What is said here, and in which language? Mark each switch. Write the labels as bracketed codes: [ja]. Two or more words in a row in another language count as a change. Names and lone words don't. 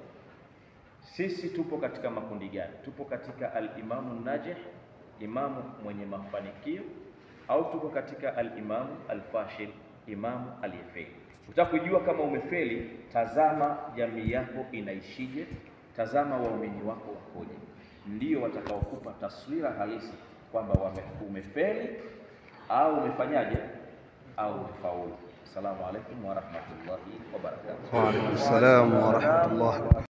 [sw] Sisi tupo katika makundi gani? Tupo katika [ar] الإمام الناجح, [sw] imamu mwenye mafanikio, au tuko katika [ar] الإمام الفاشل, [sw] imamu aliyefeli? Utakujua kama umefeli, tazama jamii yako inaishije, tazama waumini wako wakoje. Ndio watakaokupa taswira halisi kwamba umefeli au umefanyaje au umefaulu. [ar] السلام عليكم ورحمة الله وبركاته. وعليكم السلام ورحمة الله وبركاته.